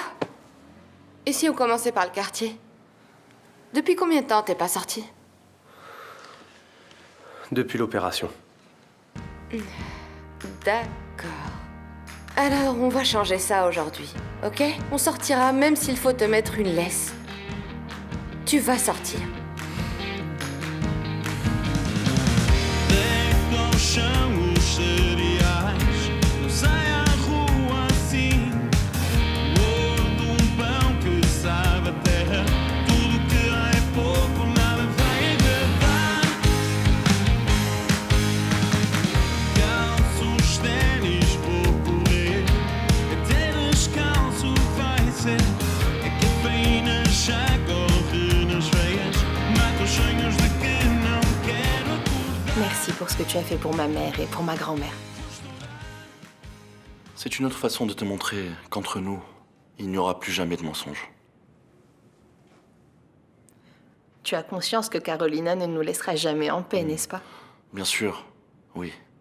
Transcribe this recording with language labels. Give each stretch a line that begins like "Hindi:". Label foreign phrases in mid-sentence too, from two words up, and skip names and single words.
French: Et si on commençait par le quartier? Depuis combien de temps t'es pas sorti? Depuis l'opération. D'accord. Alors, on va changer ça aujourd'hui, ok? On sortira même s'il faut te mettre une laisse. Tu vas sortir.
Portuguese: No chão os cereais, não sai à rua assim. O ouro de pão que sabe a terra, tudo que há é pouco, nada vai agradar. Calço os ténis, vou correr, até descalço vai ser. A cafeína já corre nas veias, mata os sonhos de que não quero acordar.
French: Merci pour ce que tu as fait pour ma mère et pour ma grand-mère. C'est une autre façon de te montrer qu'entre nous, il n'y aura plus jamais de mensonges. Tu as conscience que Carolina ne nous laissera jamais en paix, n'est-ce pas? Bien sûr, oui.